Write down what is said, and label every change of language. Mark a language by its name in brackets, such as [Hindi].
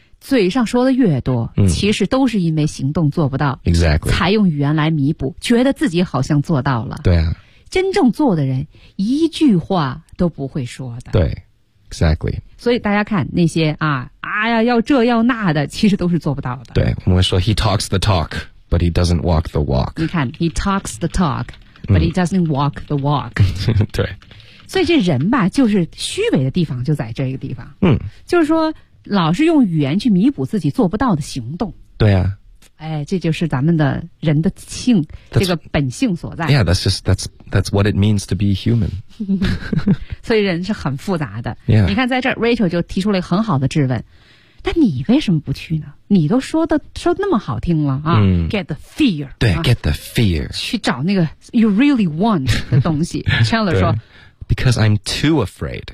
[Chinese] 嘴上说的越多，其实都是因为行动做不到。 [English] Exactly， [Chinese] 才用语言来弥补，觉得自己好像做到了。对啊，真正做的人一句话都不会说的。对 ， [English] Exactly。 [Chinese] 所以大家看那些啊，哎呀，要这要那的，其实都是做不到的。对，我们说 [English] He talks the talk, but he doesn't walk the walk。 [Chinese] 你看 [English] ，He talks the talk, but he doesn't walk the walk。 [Chinese] 对。所以这人吧，就是虚伪的地方就在这个地方。嗯，就是说老是用语言去弥补自己做不到的行动。对啊，哎，这就是咱们的人的性，这个本性所在。 [English] Yeah, that's just that's what it means to be human. [Chinese] 所以人是很复杂的。 [English] Yeah. [Chinese] 你看在这儿 ，Rachel 就提出了一个很好的质问：那你为什么不去呢？你都说那么好听了啊、，get the fear，对、， [English] get the fear， [Chinese] 去找那个 [English] you really want [Chinese] 的东西。Chandler 说。 [English] Because I'm too afraid.